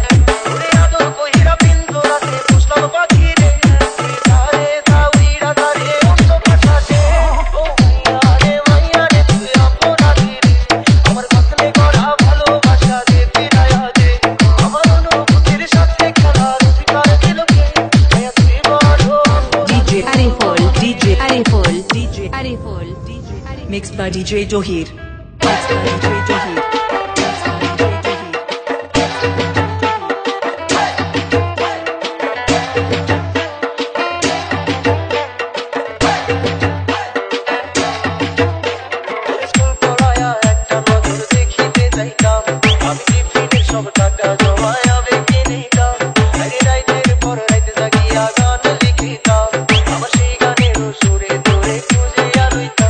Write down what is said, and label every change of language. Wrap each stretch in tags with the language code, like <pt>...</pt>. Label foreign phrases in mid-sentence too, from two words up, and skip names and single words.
<bn>তোরে আদর কইরা পিঞ্জরাতে পুষলাম পাখি রে, তুই তারে তাউইরা তারে অন্য ভাষাতে। ও মাইয়া রে তুই অপরাধী রে, আমার কাছে করা ভালোবাসা দে ফিরাইয়া দে, আমার অনুভূতির সাথে খেলার অধিকার দিল কে? মাইয়া তুই বড় DJ Ariful, DJ Ariful, DJ Ariful, DJ Ariful.</bn> <en>Mixed by DJ Johir. Mixed by DJ Johir.</en> <bn>স্কুল পড়ায়া একটা নজর দেখিতে যাইতাম, আমি টিফিনের সব টাকা জমায়া বেঁকে নিতাম, আগে রাইতের পর রাইতে জাগিয়া গান লিখিতাম, আমার সেই গানের সুরে তোরে খুঁজিয়া লইতাম।</bn>